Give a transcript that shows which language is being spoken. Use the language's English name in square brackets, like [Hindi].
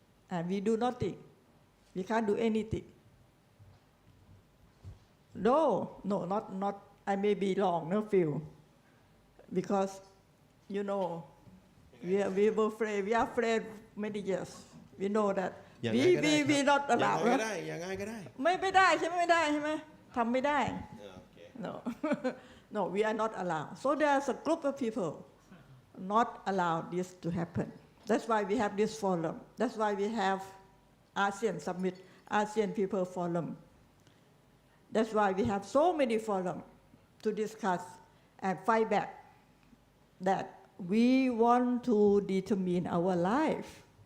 [English] And we do nothing. We can't do anything. No, not, I may be wrong, no few. Because, you know, we are afraid many years. We know that we not allowed. [Thai] ไม่ได้ใช่ไหมทำไม่ได้ [English] No, no, we are not allowed. So there's a group of people not allowed this to happen. That's why we have this forum. That's why we have ASEAN Summit, ASEAN People Forum. That's why we have so many forums to discuss and fight back that we want to determine our life.